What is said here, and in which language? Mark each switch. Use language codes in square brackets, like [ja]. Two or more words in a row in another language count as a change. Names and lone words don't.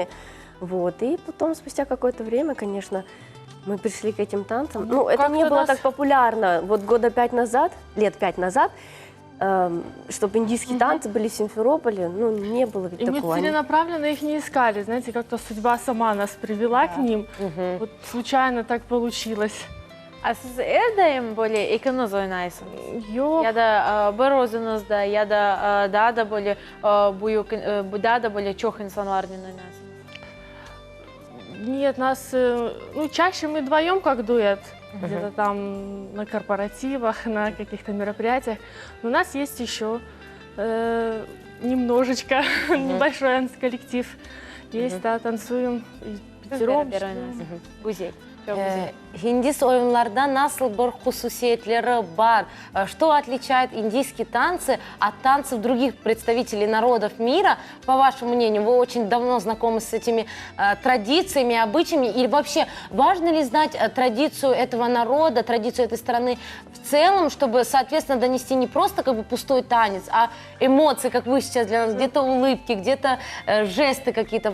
[ru] Вот, и потом, спустя какое-то время, конечно, мы пришли к этим танцам. Ну, это не было так популярно. Вот лет 5 назад, чтобы индийские танцы были в Симферополе, ну, не было И мы такого. целенаправленно их не искали, знаете, как-то судьба сама нас привела к ним. Вот случайно так получилось. [crh] Siz her daim böyle ikiniz oynaysınız? Yok. Ya da bir özünüzde ya da daha da böyle daha da böyle çok insanlarla oynarsınız? [ru] Нет, ну, чаще мы вдвоем как дуэт, где-то там на корпоративах, на каких-то мероприятиях. Но у нас есть еще немножечко, небольшой коллектив. Есть, да, танцуем пятером. [crh] Güzel. Hindis oyunlarda nasıl bir hususiyetleri var? [ru] Что отличает индийские танцы от танцев других представителей народов мира? По вашему мнению, вы очень давно знакомы с этими традициями, обычаями. И вообще, важно ли знать традицию этого народа, традицию этой страны в целом, чтобы, соответственно, донести не просто как бы пустой танец, а эмоции, как вы сейчас для нас, где-то улыбки, где-то жесты какие-то.